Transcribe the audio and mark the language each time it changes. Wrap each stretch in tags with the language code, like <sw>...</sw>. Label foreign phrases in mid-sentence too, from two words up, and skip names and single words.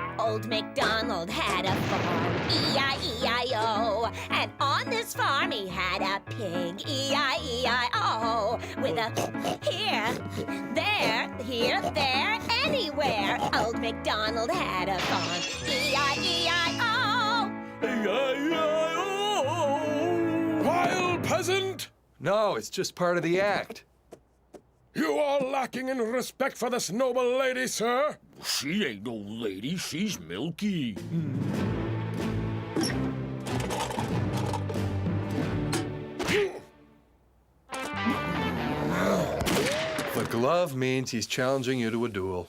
<en>Old MacDonald had a farm, E-I-E-I-O. And on this farm he had a pig, E-I-E-I-O. With a here, there, anywhere. Old MacDonald had a farm, E-I-E-I-O. E-I-E-I-O. Wild peasant! No, it's just part of the act. You are lacking in respect for this noble lady, sir. She ain't no lady, she's Milky. The glove means he's challenging you to a duel.</en>